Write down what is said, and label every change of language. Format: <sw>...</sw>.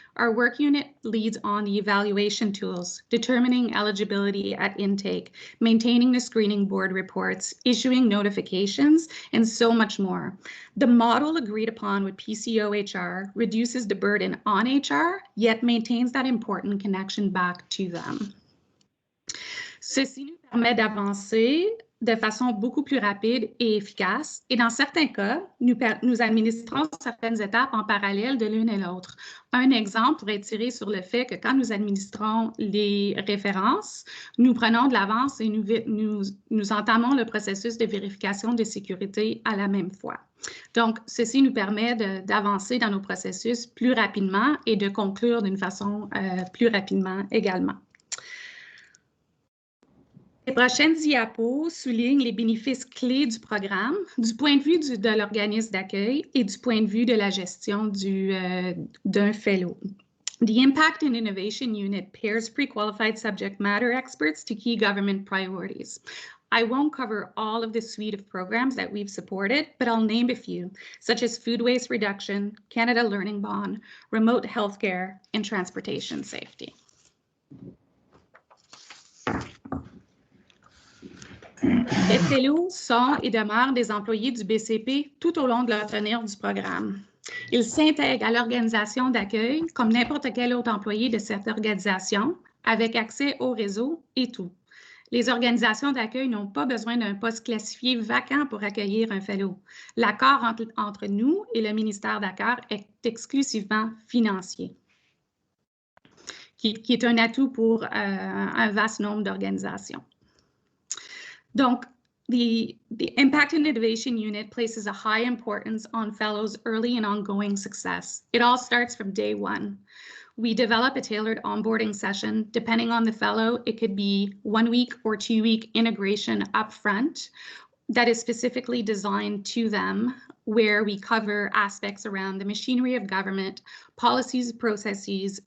<en>Our work unit leads on the evaluation tools, determining eligibility at intake, maintaining the screening board reports, issuing notifications, and so much more. The model agreed upon with PCO HR reduces the burden on HR, yet maintains that important connection back to them.</en> <fr>Ceci nous permet d'avancer de façon beaucoup plus rapide et efficace. Et dans certains cas, nous administrons certaines étapes en parallèle de l'une et l'autre. Un exemple pourrait tirer sur le fait que quand nous administrons les références, nous prenons de l'avance et nous entamons le processus de vérification de sécurité à la même fois. Donc, ceci nous permet d'avancer dans nos processus plus rapidement et de conclure d'une façon plus rapidement également. Les prochaines diapos soulignent les bénéfices clés du programme du point de vue de l'organisme d'accueil et du point de vue de la gestion d'un fellow.</fr> <en>The Impact and Innovation Unit pairs pre-qualified subject matter experts to key government priorities. I won't cover all of the suite of programs that we've supported, but I'll name a few, such as food waste reduction, Canada Learning Bond, remote healthcare, and transportation safety.</en> <fr>Les fellows sont et demeurent des employés du BCP tout au long de leur tenure du programme. Ils s'intègrent à l'organisation d'accueil comme n'importe quel autre employé de cette organisation, avec accès au réseau et tout. Les organisations d'accueil n'ont pas besoin d'un poste classifié vacant pour accueillir un fellow. L'accord entre nous et le ministère d'accueil est exclusivement financier, qui est un atout pour un vaste nombre d'organisations.</fr> <en>Donc, the Impact and Innovation Unit places a high importance on fellows' early and ongoing success. It all starts from day one. We develop a tailored onboarding session. Depending on the fellow, it could be 1 week or 2 week integration upfront that is specifically designed to them, where we cover aspects around the machinery of government, policies, processes.</en>